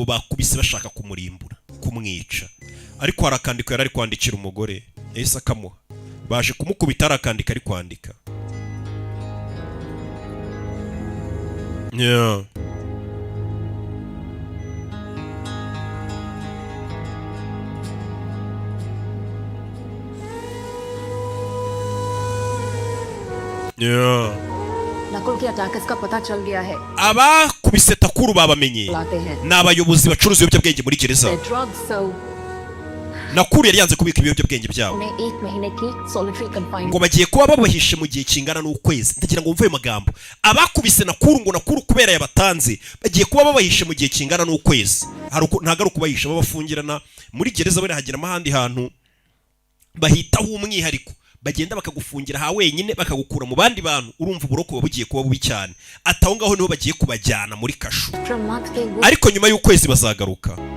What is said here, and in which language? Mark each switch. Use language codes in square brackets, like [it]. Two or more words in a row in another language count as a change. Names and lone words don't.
[rw] bakubise bashaka kumurimbura kumwica ariko harakandika yari ari kwandikira umugore yahise akamuha baje kumukubita harakandika ari kwandika [hi] नकुल की अटैकर्स का पता चल गया है [rw] abakubise Takuru babamenye n'abayobozi bacuruza ibiyobyabwenge muri gereza Nakuru yari yanze kubika ibiyobyabwenge byabo ngo bagiye kuba babahishe mu gihe kingana n'ukwezi ndagira ngo mvuye amagambo abakubise Nakuru ngo Nakuru kubera yabatanze bagiye kuba babahishe mu gihe kingana n'ukwezi ntago ari kubahisha babafungirana muri gereza bari hagira amahandi hantu bahitaho umwihariko bagenda bakagufungira ha wenyine bakagukura mu bandi bantu urumva uburoko bugiye kuba bubi cyane ataho ngaho niho bagiye kubajyana muri kashu ariko nyuma y'ukwezi bazagaruka